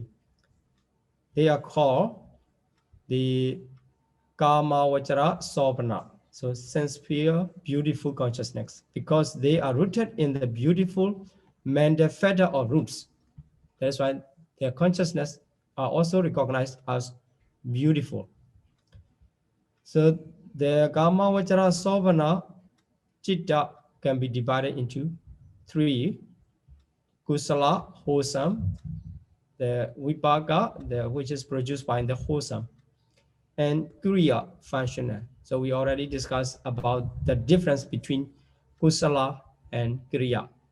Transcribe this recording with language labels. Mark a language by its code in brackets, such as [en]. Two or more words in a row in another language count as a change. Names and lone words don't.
[en] They are called the [pi] kamavachara sopana, [en] so sense-sphere beautiful consciousness, because they are rooted in the beautiful mental fetter of roots. That's why their consciousness are also recognized as beautiful. So the [pi] kamavachara sopana chitta [en] can be divided into 3, kusala, wholesome, the vipaka, which is produced by the wholesome, and kriya, functional. So we already discussed about the difference between kusala and kriya.